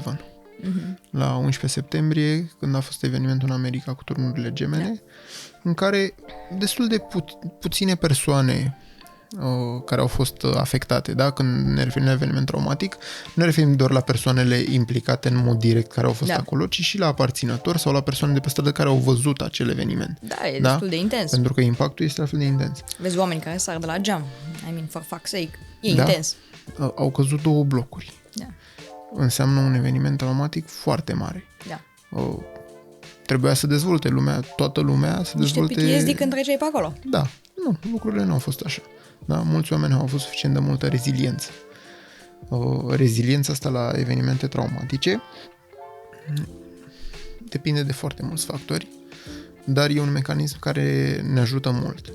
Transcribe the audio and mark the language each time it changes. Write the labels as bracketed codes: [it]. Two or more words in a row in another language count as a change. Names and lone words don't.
[ro] La 11 septembrie, când a fost evenimentul în America cu turnurile gemene, în care destul de puține persoane care au fost afectate, da? Când ne referim la eveniment traumatic, nu ne referim doar la persoanele implicate în mod direct care au fost acolo, ci și la aparținători sau la persoane de pe stradă care au văzut acel eveniment. Da, e destul de intens. Pentru că impactul este la fel de intens. Vezi oameni care sar de la geam. [en] I mean, for fuck's sake. [ro] E intens. Au căzut 2 blocuri. Da. Înseamnă un eveniment traumatic foarte mare. Da. Trebuia să dezvolte lumea, toată lumea să dezvolte... Niște PTSD când treceai pe acolo. Da. Nu, lucrurile nu au fost așa. Da? Mulți oameni au avut suficient de multă reziliență. Reziliența asta la evenimente traumatice depinde de foarte mulți factori, dar e un mecanism care ne ajută mult.